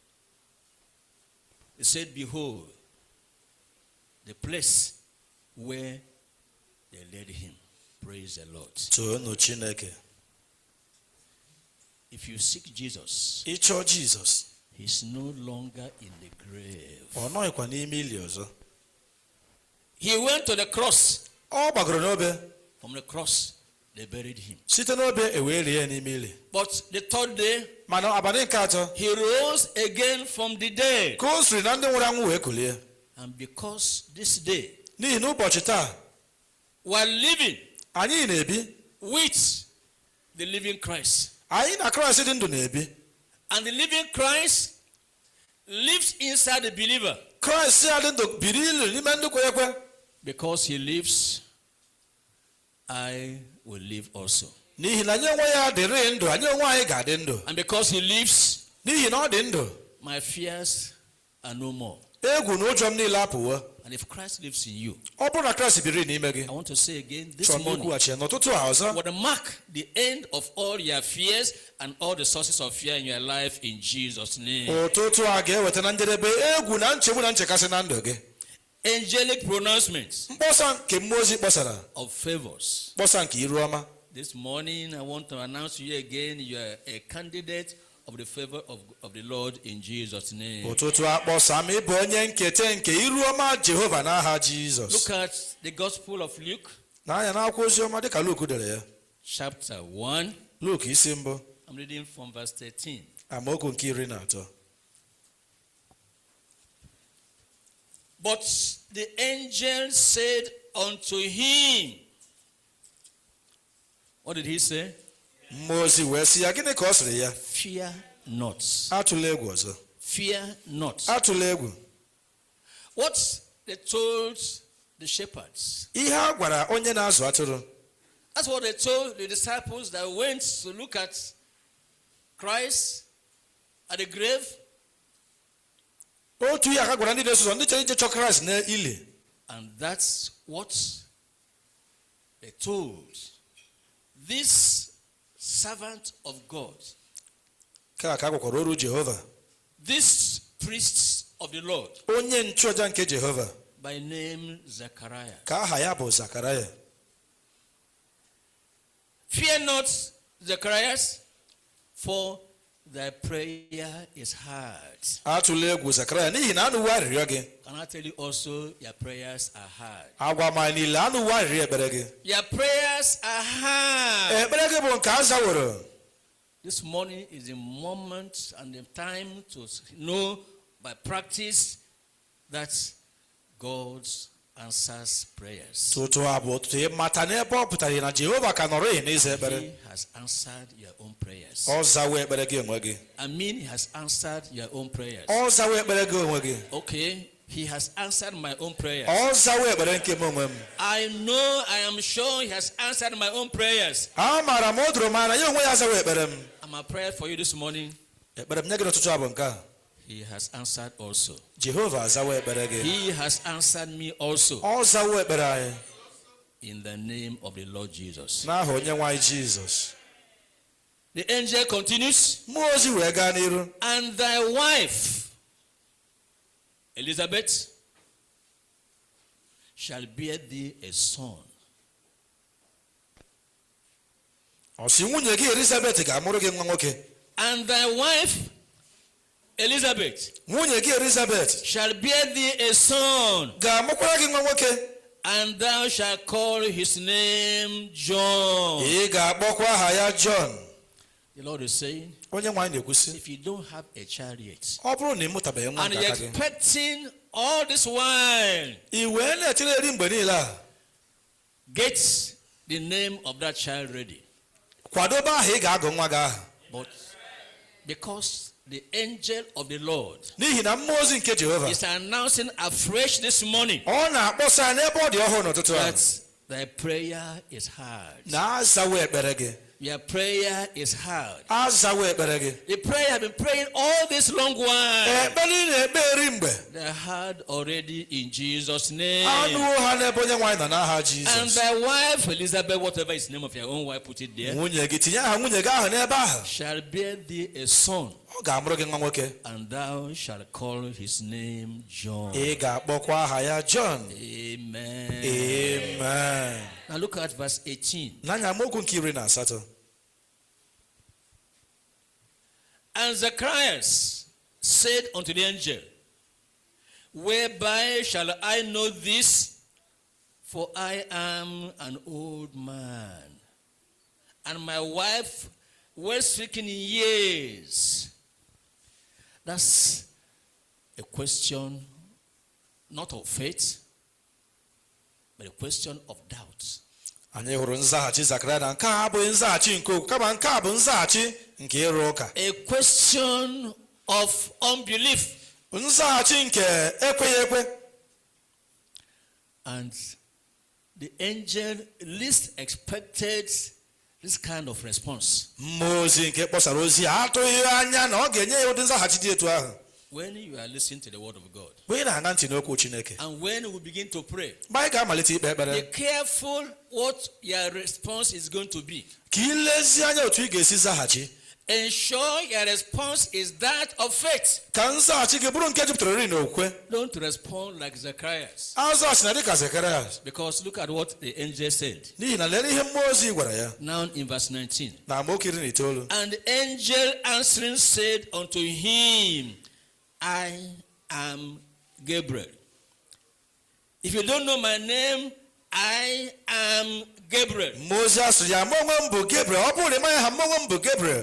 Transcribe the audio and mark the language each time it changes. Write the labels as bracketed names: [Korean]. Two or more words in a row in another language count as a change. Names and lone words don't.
[English] He said, Behold, the place where they laid him. Praise the Lord. [Igbo] Toonu Chineke. [English] If you seek Jesus, [Igbo] Ịchọ Jizọs. [English] he's no longer in the grave. [Igbo] Ọ nọghịkwa n'ime ili ọzọ. [English] He went to the cross. [Igbo] Ọ gbagoro n'obe. [English] From the cross, they buried him. [Igbo] Site n'obe ewee lie ya n'ime ili. [English] But the third day, [Igbo] Mana abalị nke atọ, [English] he rose again from the dead. [Igbo] ka o siri na ndị nwụrụ anwụ wee kulie. [English] And because this day, [Igbo] N'ihi na ụbọchị taa, [English] we're living [Igbo] anyị na-ebi. [English] with the living Christ. [Igbo] Anyị na Kraịst dị ndụ na-ebi. [English] And the living Christ lives inside the believer. [Igbo] Kraịst ya dị ndụ biri ilu n'ime ndị kwere ekwe. [English] Because he lives, I will live also. [Igbo] N'ihi na anyị onwe ya dịrị ndụ, anyị onwe anyị ga-adị ndụ. [English] And because he lives, [Igbo] N'ihi na ọ dị ndụ, [English] my fears are no more. [Igbo] egwu na ụjọ m niile apụwo. [English] And if Christ lives in you, [Igbo] Ọ bụrụ na Kraịst biri n'ime gị, [English] I want to say again this [Igbo] chọrọ m [English] morning, [Igbo] ikwughachi ya n'ụtụtụ a ọzọ. [English] would mark the end of all your fears and all the sources of fear in your life in Jesus' name. [Igbo] Ụtụtụ a ga-eweta na njedebe egwu na nchegbu na nchekasị na ndụ gị. [English] Angelic pronouncements [Igbo] Mkpọsa nke mmụọ ozi kpọsara, [English] of favors. [Igbo] mkpọsa nke iru ọma. [English] This morning, I want to announce to you again, you are a candidate of the favor of the Lord in Jesus' name. [Igbo] Ụtụtụ a kpọsa ma ị bụ onye nketa nke iru ọma Jehova n'aha Jizọs. [English] Look at the Gospel of Luke, [Igbo] N'anya n'akwụkwọ ozi ọma dịka Luk dere ya. [English] chapter 1. [Igbo] Luk isi mbụ, [English] I'm reading from verse 13. [Igbo] amaokwu nke 13. [English] But the angel said unto him, what did he say? [Igbo] Mmụọ ozi wee sị ya, gịnị ka ọ sịrị ya? [English] Fear not. [Igbo] Atụla egwu ọzọ. [English] Fear not. [Igbo] Atụla egwu. [English] What they told the shepherds. [Igbo] Ihe a gwara onye na-azụ atụrụ. [English] That's what they told the disciples that went to look at Christ at the grave. [Igbo] Otu ihe aka gwara ndị na-eso ụzọ ndị chere ije chọọ Kraịst n'ili. [English] And that's what they told this servant of God, [Igbo] Ka aka gwakwara oru Jehova. [English] this priest of the Lord, [Igbo] Onye nchụaja nke Jehova. [English] by name Zechariah. [Igbo] Ka aha ya bụ Zakaraya. [English] Fear not, Zacharias, for thy prayer is heard. [Igbo] Atụla egwu Zakaraya n'ihi na anụwo arịrịọ gị. [English] Can I tell you also, your prayers are heard? [Igbo] Agwa m anyị niile anụwo arịrịọ ekpere gị. [English] Your prayers are heard. [Igbo] Ekpere gị bụ nke a zaworo. [English] This morning is the moment and the time to know by practice that God answers prayers. [Igbo] Tụtụ a bụ ọtụtụ ịmata n'ebe ọ pụtara na Jehova ka nọrọ ihe n'ịza ekpere. [English] He has answered your own prayers. [Igbo] Ọ zawo ekpere gị onwe gị. [English] I mean, he has answered your own prayers. [Igbo] Ọ zawo ekpere gị onwe gị. [English] Okay, he has answered my own prayers. [Igbo] Ọ zawo ekpere nke m onwe m. [English] I know, I am sure he has answered my own prayers. [Igbo] Amaara m o doro m anya ya onwe ya zawo ekpere m. [English] And my prayer for you this morning, [Igbo] Ekpere m nye gị n'ụtụtụ a bụ nke a. [English] he has answered also. [Igbo] Jehova azawo ekpere gị. [English] He has answered me also. [Igbo] Ọ zawo ekpere anyị. [English] In the name of the Lord Jesus. [Igbo] N'aha onye nwe anyị Jizọs. [English] The angel continues, [Igbo] Mmụọ ozi wee gaa n'iru. [English] and thy wife, Elizabeth, shall bear thee a son. [Igbo] Ọ sị nwunye gị Elizabeth ga-amụrụ gị nwa nwoke. [English] And thy wife Elizabeth [Igbo] nwunye gị Elizabeth [English] shall bear thee a son, [Igbo] ga-amụkwara gị nwa nwoke, [English] and thou shalt call his name John. [Igbo] ị ga-akpọkwa aha ya John. [English] The Lord is saying, [Igbo] onye nwaanyị na-ekwusi, [English] if you don't have a child yet, [Igbo] ọ bụrụ na ị mụtabeghị nwa [English] and [Igbo] nke [English] you're [Igbo] aka gị, [English] expecting all this while, [Igbo] i wee na-echere eri mgbe niile a, [English] get the name of that child ready. [Igbo] kwadobe aha ị ga-agụ nwa gị aha. [English] But because the angel of the Lord [Igbo] n'ihi na mmụọ ozi nke Jehova [English] is announcing afresh this morning [Igbo] ọ na-akpọsa n'ebe ọ dị ọhụrụ n'ụtụtụ a, [English] that thy prayer is heard. [Igbo] na-azawo ekpere gị, [English] Your prayer is heard. [Igbo] azawo ekpere gị. [English] The prayer have been praying all this long while. [Igbo] ekpere ị na-ekpe eri mgbe, [English] They are heard already in Jesus' name. [Igbo] anụwo ha n'ebe onye nwaanyị nọ n'aha [English] And [Igbo] Jizọs. [English] thy wife Elizabeth, whatever is the name of your own wife, put it there, [Igbo] nwunye gị, tinye aha nwunye gị ahụ n'ebe ahụ, [English] shall bear thee a son, [Igbo] ọ ga-amụrụ gị nwa nwoke, [English] and thou shalt call his name John. [Igbo] ị ga-akpọkwa aha ya John. [English] Amen. [Igbo] Amen. [English] Now look at verse 18. [Igbo] n'anya amaokwu nke 18. [English] And Zacharias said unto the angel, whereby shall I know this? For I am an old man, and my wife well stricken in years. That's a question not of faith, but a question of doubt. [Igbo] anyị hụrụ nzaghachi Zakaraya na nke a abụghị nzaghachi nke okwu, kama nke a bụ nzaghachi nke ịrụ ụka. [English] A question of unbelief. [Igbo] nzaghachi nke ekweghị ekwe. [English] And the angel least expected this kind of response. [Igbo] mmụọ ozi nke kpọsara ozi a atụghị anya na ọ ga-enye ya ụdị nzaghachi dị etu ahụ. [English] When you are listening to the word of God, [Igbo] mgbe ị na-aṅa ntị n'okwu Chineke, [English] and when we begin to pray, [Igbo] mgbe anyị ga-amalite ikpe ekpere, [English] be careful what your response is going to be. [Igbo] ka ị lezie anya otu ị ga-esi zaghachi. [English] Ensure your response is that of faith. [Igbo] ka nzaghachi gị bụrụ nke jupụtara iri n'okwukwe. [English] Don't respond like Zacharias. [Igbo] azaghachi na dịka Zakaraya, [English] Because look at what the angel said. [Igbo] n'ihi na lee ihe mmụọ ozi gwara ya [English] Now in verse 19. [Igbo] na amaokwu 19. [English] And the angel answering said unto him, I am Gabriel. If you don't know my name, I am Gabriel. [Igbo] mmụọ ozi asịrị ya, mụ onwe m bụ Gabriel. ọ bụrụ na ị maghị ha, mụ onwe m bụ Gabriel.